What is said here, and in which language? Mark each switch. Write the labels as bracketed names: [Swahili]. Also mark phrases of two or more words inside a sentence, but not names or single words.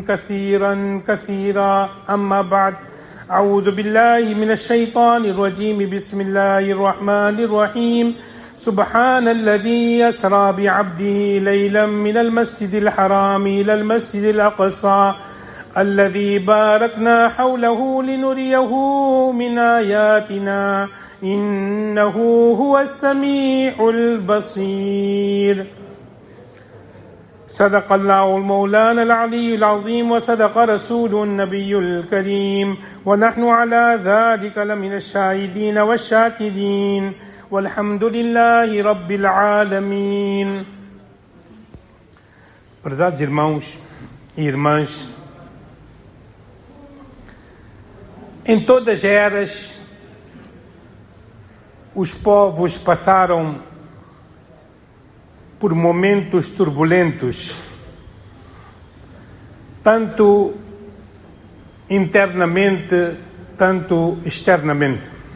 [Arabic] كثيرا أما بعد أعوذ بالله من الشيطان الرجيم بسم الله الرحمن الرحيم سبحان الذي يسرى بعبده ليلا من المسجد الحرام إلى المسجد الأقصى الذي باركنا حوله لنريه من آياتنا إنه هو السميع البصير صدق الله المولانا العلي العظيم وصدق رسوله النبي الكريم ونحن على ذلك لمن الشاهدين والشاكرين والحمد لله رب العالمين. [Portuguese] Prezados irmãos e irmãs, em todas as eras os povos passaram por momentos turbulentos, tanto internamente, tanto externamente.